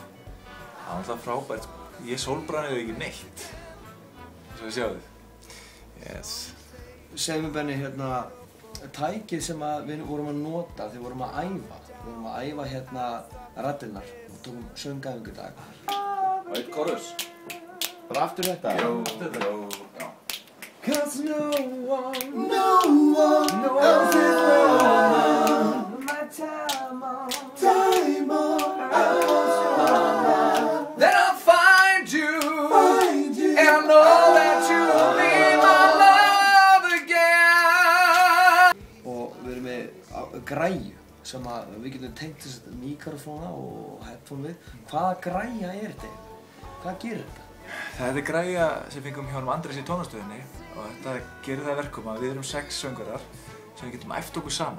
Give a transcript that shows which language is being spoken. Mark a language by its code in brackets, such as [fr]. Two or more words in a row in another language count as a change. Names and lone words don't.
[is] Það var alltaf frábært, ég sólbranniði ekki neitt, eins og við sjáum þið. Yes. Segðu mér Benni, tækið sem við vorum að nota þegar við vorum að æfa. Við vorum að æfa raddirnar og tókum söngæfingu í dag. Og eitt chorus. Bara aftur þetta? Jó, þetta. Já. [en] Cause no one else is wrong. My time on. Then I'll find you. And I know that you'll be my love again. [is] Og við erum með græju sem við getum tengt mikrofóna og headphone við. Hvaða græja er þetta? Hvað gerir þetta? Þetta er græja sem fengum hjá Andrés í tónastöðinni og þetta gerir það verkum að við erum 6 söngurar sem við getum æft okkur saman.